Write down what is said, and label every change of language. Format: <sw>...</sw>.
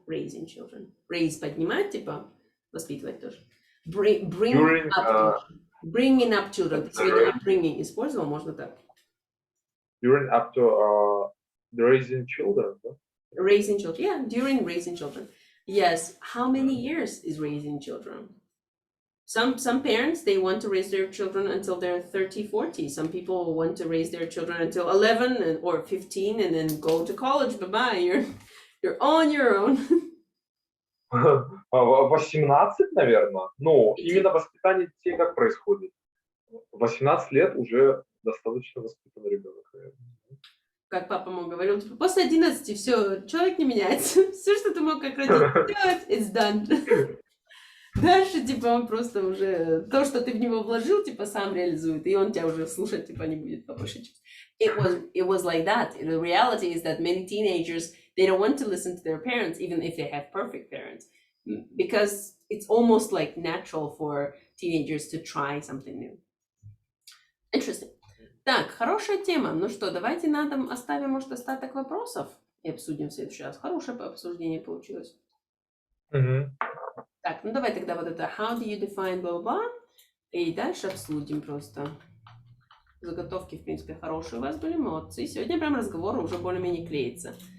<ru>Raise поднимать, типа, воспитывать тоже.</ru> <en>Bringing up children.</en> <ru>Сегодня upbringing использовал, можно так.</ru> <en>During up to the raising children.</en> <ru>Да?</ru> <en>Raising children, yeah, during raising children. Yes, how many years is raising children? Some parents, they want to raise their children until they're 30, 40. Some people want to raise their children until 11 or 15 and then go to college. Bye-bye, you're on your own.</en> <ru>18, наверное. Но именно воспитание детей как происходит? 18 лет уже достаточно воспитанный ребенок, наверное. Как папа мог говорил, типа, после 11 все, человек не меняется. Все, что ты мог как родитель делать,</ru> <en>it's done.</en> <ru>Дальше, типа, он просто уже то, что ты в него вложил, типа, сам реализует, и он тебя уже слушать, типа, не будет по большей части.</ru> <en>It was like that. The reality is that many teenagers, they don't want to listen to their parents, even if they have perfect parents, because it's almost like natural for teenagers to try something new.</en> <ru>Interesting. Так, хорошая тема. Ну что, давайте оставим, может, остаток вопросов и обсудим в следующий раз. Хорошее обсуждение получилось. Так, ну давай тогда вот это</ru> <en>how do you define blah-blah,</en> <ru>и дальше обсудим просто. Заготовки, в принципе, хорошие у вас были, молодцы. Сегодня прям разговор уже более-менее клеится.</ru>